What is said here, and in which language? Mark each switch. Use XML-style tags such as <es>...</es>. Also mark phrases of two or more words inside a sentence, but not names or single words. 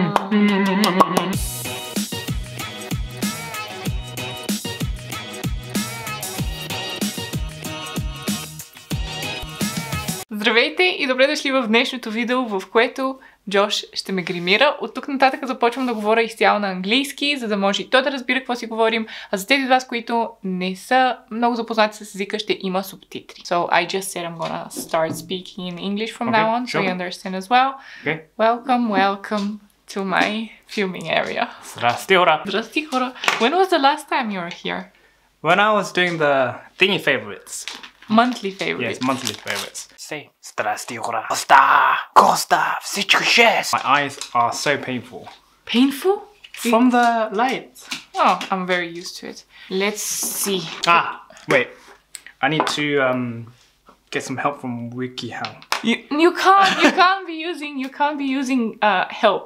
<bg>Здравейте и добре дошли в днешното видео, в което Джош ще ме гримира. От тук нататък започвам да говоря изцяло на английски, за да може и той да разбира какво си говорим. А за тези от вас, които не са много запознати с езика, ще има субтитри.</bg> <en>So I just said I'm gonna start speaking in English from now on, so you understand as well. Okay. Welcome to my filming area.</en> <bg>Здрасти, хора! Здрасти, хора!</bg> <en>When was the last time you were here? When I was doing the thingy favorites. Monthly favorites. Yes, monthly favorites. Say,</en> <bg>здрасти, хора! Коста, всичко шест!</bg> <en>My eyes are so painful. Painful? From the lights. Oh, I'm very used to it. Let's see. Ah, wait. I need to get some help from WikiHow. You can't be using help.</en>